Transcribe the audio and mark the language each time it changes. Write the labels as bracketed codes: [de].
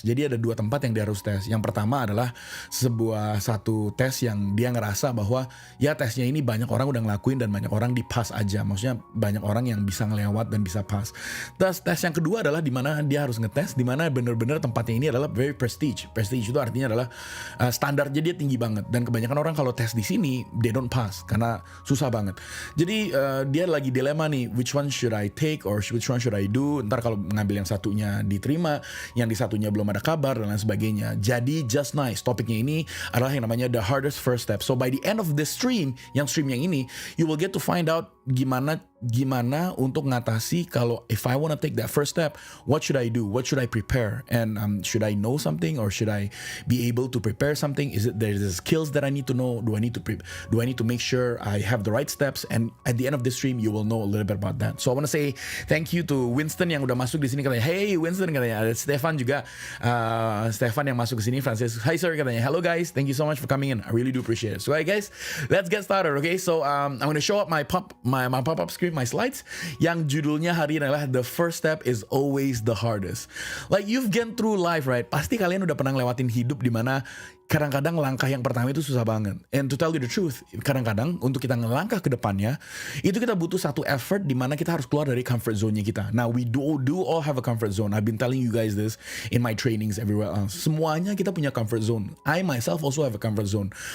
[id] Jadi ada 2 tempat yang dia harus tes. Yang pertama adalah satu tes yang dia ngerasa bahwa ya tesnya ini banyak orang udah ngelakuin dan banyak orang di pass aja. Maksudnya banyak orang yang bisa ngelewat dan bisa pass. Terus tes yang kedua adalah di mana dia harus ngetes, di mana bener-bener tempatnya ini adalah [en] very prestige. [id] Prestige itu artinya adalah standarnya dia tinggi banget. Dan kebanyakan orang kalau tes di sini [en] they don't pass [id] karena susah banget. Jadi dia lagi dilema nih, [en] which one should I take or which one should I do? [id] Ntar kalau ngambil yang satunya diterima, yang di satunya belum ada kabar dan lain sebagainya. Jadi just nice, topiknya ini adalah yang namanya [en] the hardest first step. So by the end of this stream yang ini, you will get to find out [id] gimana untuk ngatasi kalau [en] if I want to take that first step, what should I do? What should I prepare? And should I know something or should I be able to prepare something? Is it there's skills that I need to know? Do I need to make sure I have the right steps? And at the end of this stream, you will know a little bit about that. So I want to say thank you to Winston [id] yang udah masuk di sini katanya. [en] Hey Winston katanya. Ada Stefan juga. Stefan [id] yang masuk ke sini. [en] Francis. Hi sir katanya. Hello guys. Thank you so much for coming in. I really do appreciate it. So guys, let's get started. Okay. So I'm going to show up my pop-up screen, my slides. [id] Yang judulnya hari ini adalah The First Step is Always the Hardest. [en] Like you've gone through life, right? [id] Pasti kalian udah pernah ngelewatin hidup di mana kadang-kadang langkah yang pertama itu susah banget. [en] And to tell you the truth, [id] kadang-kadang untuk kita ngelangkah ke depannya, itu kita butuh satu effort di mana kita harus keluar dari comfort zone-nya kita. [en] Now we do all have a comfort zone. I've been telling you guys this in my trainings everywhere else. [id] Semuanya kita punya comfort zone. [en] I myself also have a comfort zone.